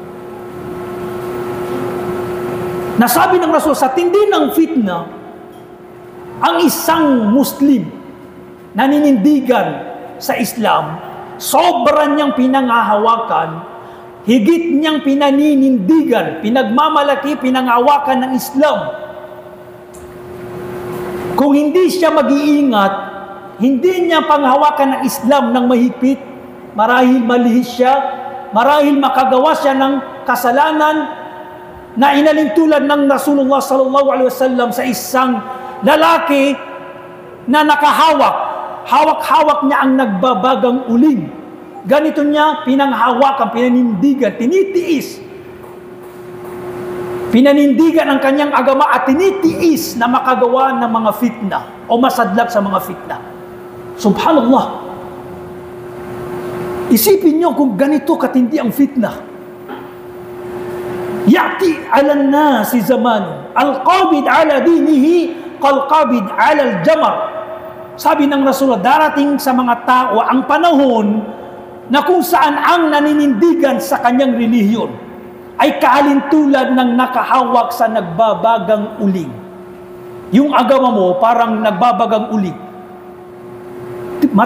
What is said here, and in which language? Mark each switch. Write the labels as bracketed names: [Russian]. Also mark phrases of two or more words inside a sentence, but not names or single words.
[Filipino] Nasabi ng Rasul, sa tindi ng fitna, ang isang Muslim na ninindigan sa Islam, sobra niyang pinanghahawakan, higit niyang pinaninindigan, pinagmamalaki, pinanghahawakan ng Islam. Kung hindi siya mag-iingat, hindi niya panghawakan ng Islam ng mahigpit, marahil malihis siya, marahil makagawa siya ng kasalanan na inalintulad ng Rasulullah [Arabic] صلى الله عليه وسلم [Filipino] sa isang lalaki na nakahawak. Hawak-hawak niya ang nagbabagang uling. Ganito niya pinanghawakan, pinanindigan, tinitiis. Pinanindigan ang kanyang agama at tinitiis na makagawa ng mga fitna o masadlak sa mga fitna. Subhanallah. Isipin niyo kung ganito katindi ang fitna. [Arabic] يأتي على الناس زمان القابض على دينه كالقابض على الجمر. [Filipino] Sabi ng Rasulullah, darating sa mga tao ang panahon na kung saan ang naninindigan sa kanyang relihiyon ay kaalintulad ng nakahawak sa nagbabagang uling. Yung agama mo parang nagbabagang uling.